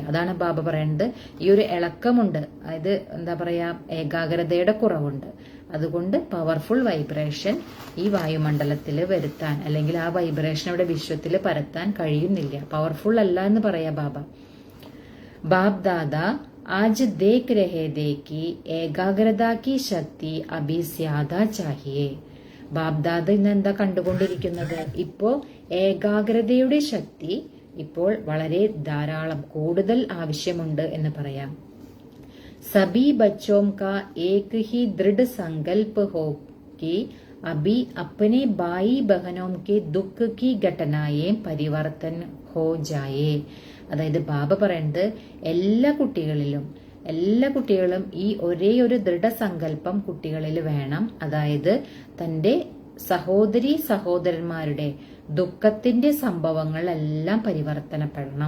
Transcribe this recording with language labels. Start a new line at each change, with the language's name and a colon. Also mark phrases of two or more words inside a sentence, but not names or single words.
Malayalam: അതാണ് ബാബ പറയുന്നത് ഈ ഒരു ഇളക്കമുണ്ട്, അതായത് എന്താ പറയാ, ഏകാഗ്രതയുടെ കുറവുണ്ട്. അതുകൊണ്ട്
English: powerful vibration
Malayalam: ഈ വായുമണ്ഡലത്തിൽ വരുത്താൻ, അല്ലെങ്കിൽ ആ വൈബ്രേഷൻ ഇവിടെ വിശ്വത്തിൽ പരത്താൻ കഴിയുന്നില്ല, പവർഫുൾ അല്ല എന്ന് പറയാ ബാബ.
Hindi: ബാബ് ദാദാ आज देख रहे थे कि ഏകാഗ്രത की ശക്തി अभी ज़्यादा चाहिए.
Malayalam: ബാബ്ദാദ ഇന്ന് എന്താ കണ്ടുകൊണ്ടിരിക്കുന്നത്? ഇപ്പോ ഏകാഗ്രതയുടെ ശക്തി ഇപ്പോൾ വളരെ ധാരാളം, കൂടുതൽ ആവശ്യമുണ്ട് എന്ന് പറയാം.
Hindi: सभी बच्चों का एक ही दृढ़ संकल्प हो कि अभी अपने भाई बहनों के दुख की घटनाएं परिवर्तन हो जाए.
Malayalam: അതായത് ബാബ പറയുന്നത് എല്ലാ കുട്ടികളും ഈ ഒരേ ഒരു ദൃഢസങ്കല്പം കുട്ടികളിൽ വേണം. അതായത് തന്റെ സഹോദരി സഹോദരന്മാരുടെ ദുഃഖത്തിന്റെ സംഭവങ്ങളെല്ലാം പരിവർത്തനപ്പെടണം.